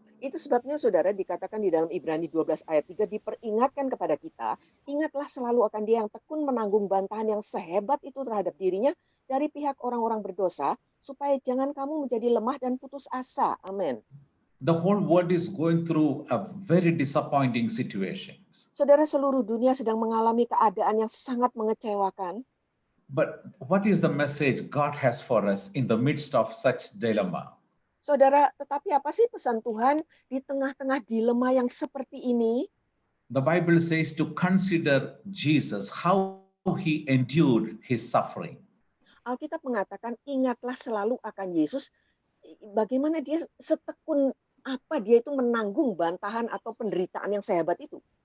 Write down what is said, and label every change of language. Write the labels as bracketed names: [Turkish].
[Indonesian] Itu sebabnya, saudara, dikatakan di dalam Ibrani 12 ayat 3, diperingatkan kepada kita, ingatlah selalu akan dia yang tekun menanggung bantahan yang sehebat itu terhadap dirinya dari pihak orang-orang berdosa, supaya jangan kamu menjadi lemah dan putus asa. Amin. [English] The whole world is going through a very disappointing situation. [Indonesian] Saudara, seluruh dunia sedang mengalami keadaan yang sangat mengecewakan. [English] But what is the message God has for us in the midst of such dilemma? [Indonesian] Saudara, tetapi apa sih pesan Tuhan di tengah-tengah dilema yang seperti ini? [English] The Bible says to consider Jesus, how he endured his suffering. [Indonesian] Alkitab mengatakan, ingatlah selalu akan Yesus, bagaimana dia setekun apa dia itu menanggung bantahan atau penderitaan yang sehebat itu.